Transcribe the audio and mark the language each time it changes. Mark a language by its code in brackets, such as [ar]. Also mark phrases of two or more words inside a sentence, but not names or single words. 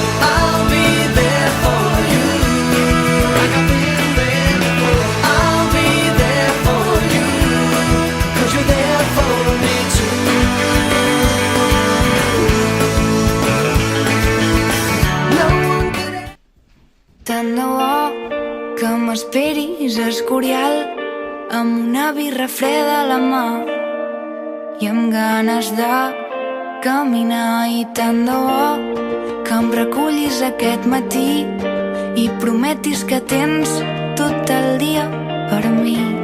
[en] I'll be there for you like I've been there before. I'll be there for you 'cause you're there for me too. No one could ever... [ca] Tant de bo que m'esperis a Escorial amb una birra freda a la mà i amb ganes de caminar. I tant de bo que em recullis aquest matí i prometis que tens tot el dia per mi.